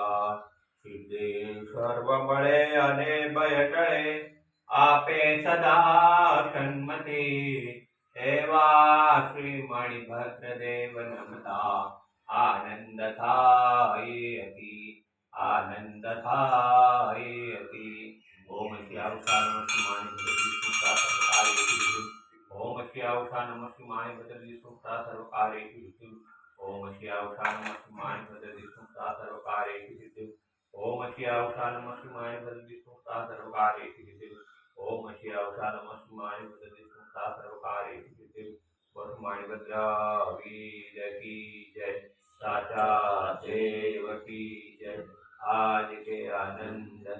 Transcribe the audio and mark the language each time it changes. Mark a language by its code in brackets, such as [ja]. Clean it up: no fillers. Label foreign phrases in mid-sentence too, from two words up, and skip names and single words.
[gu] સિદ્ધિ સર્વ મળે અને ભય ટળે, આપે સદા સન્મતિ, એવા શ્રી મણિભદ્ર દેવ નમતા આનંદ થાય અતિ, આનંદ થાય અતિ। [sa] ઓમ શ્યાવસા નમઃ શિવાય ભદ્રજી સુતા સર્વકાર્યેષુ, ઓમ શ્યાવસા નમઃ શિવાય ભદ્રજી સુતા સર્વકાર્યેષુ, ઓમ શ્યાવસા નમઃ શિવાય ભદ્રજી સુતા સર્વકાર્યેષુ, ओम श्यावसा नमः शिवाय भद्रजी सुता सर्वकार्येषु, ओम श्यावसा नमः शिवाय भद्रजी सुता सर्वकार्येषु। [hi] बोलो मणिभद्र वीर की जय, साचा देव की जय। आज के आनंद